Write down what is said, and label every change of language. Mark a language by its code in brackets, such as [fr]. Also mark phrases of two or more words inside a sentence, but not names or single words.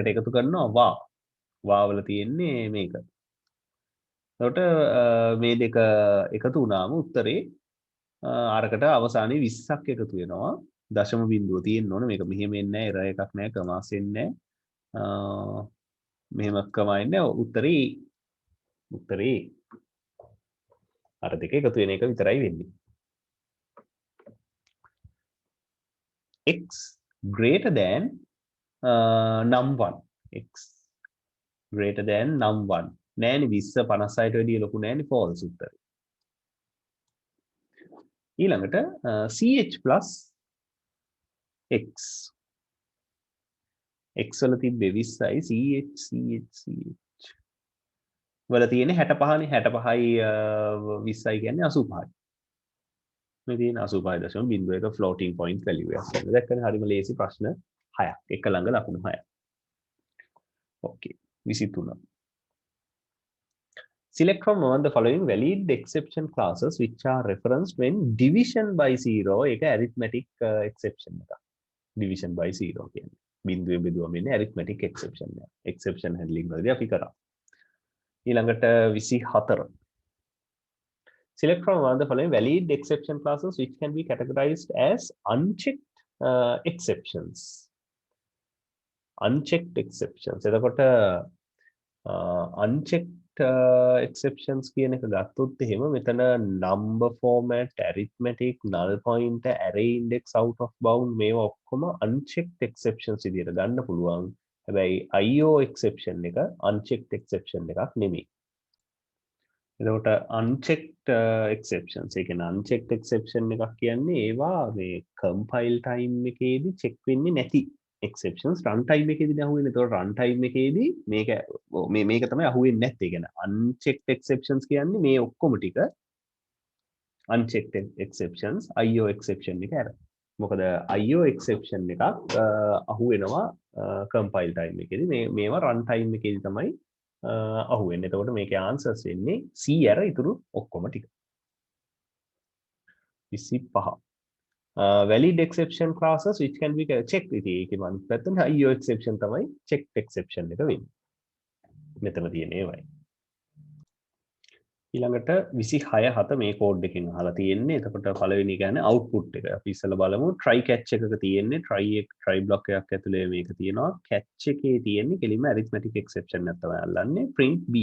[si] එකතු කරනවා y වල තියෙන්නේ මේක එතකොට මේ දෙක එකතු වුණාම උත්තරේ අරකට අවසානයේ 20ක් එකතු වෙනවා දශම බිඳුව තියෙන්න ඕනේ මේක මෙහෙම එන්නේ නැහැ එරර් එකක් නැහැ කමාස් එන්නේ නැහැ මෙහෙම කමයින්නේ උත්තරේ අර දෙක එකතු වෙන එක විතරයි වෙන්නේ [en] x greater than num1 x greater than num1 [si] නෑනේ 20 56ට වැඩිය ලොකු නෑනේ false උත්තරේ ඊළඟට [en] ch plus x [si] x වල තිබ්බේ 20යි ch වල තියෙන්නේ 65නේ 65යි 20යි කියන්නේ 85යි මේ තියෙන 85.01 [en] floating point value [si] එකක් ගන්න. දැක්කනේ හරිම ලේසි ප්‍රශ්න 6ක් එක ළඟ ලකුණු 6ක්. okay 23. [en] Select from one of the following valid exception classes which are referenced when division by 0 [si] ඒක arithmetic exception එක. [en] division by 0 [si] කියන්නේ. බිඳුවෙන් බෙදුවම ඉන්නේ [en] arithmetic exception [si] එක. [en] exception handling [si] වලදී අපි කරා. ඊළඟට 24. [en] Select from one of the following valid exception classes which can be categorized as unchecked exceptions. Unchecked exceptions. [si] එතකොට [en] unchecked exceptions [si] කියන එක ගත්තොත් එහෙම මෙතන [en] number format, arithmetic, null pointer, array index, out of bound [si] මේවා ඔක්කොම [en] unchecked exceptions [si] විදිහට ගන්න පුළුවන්. හැබැයි [en] IO exception [si] එක [en] unchecked exception [si] එකක් නෙමෙයි. එතකොට [en] unchecked exceptions [si] ඒ කියන්නේ [en] unchecked exception [si] එකක් කියන්නේ ඒවා මේ [en] compile time [si] එකේදී check වෙන්නේ නැති exceptions [en] run time [si] එකේදී අහුවෙන්නේ. එතකොට [en] run time [si] එකේදී මේක තමයි අහුවෙන්නේ නැත්තේ. ඒ කියන්නේ [en] unchecked exceptions [si] කියන්නේ මේ ඔක්කොම ටික [en] unchecked exceptions IO exception [si] එක ඇර. මොකද [en] IO exception [si] එකක් අහුවෙනවා [en] compile time [si] එකේදී මේවා [en] run time [si] එකේදී තමයි අහුවෙන්නේ. එතකොට මේකේ answers වෙන්නේ C අර ඉතුරු ඔක්කොම ටික. 25. [en] Valid exception classes which can be checked [si] ඉතින් ඒකේ මම පැත්තෙන් [en] IO exception තමයි checked exception [si] එක වෙන්නේ. මෙතන තියෙන ඒවයි. ඊළඟට 26 මේ කෝඩ් එකෙන් අහලා තියෙන්නේ. එතකොට පළවෙනි කියන්නේ output එක. අපි ඉස්සෙල්ලා බලමු [en] try catch [si] එකක තියෙන්නේ [en] try block [si] එකක් ඇතුලේ මේක තියෙනවා. catch එකේ තියෙන්නේ කෙලින්ම [en] arithmetic exception [si] එක තමයි අල්ලන්නේ. [en] print b.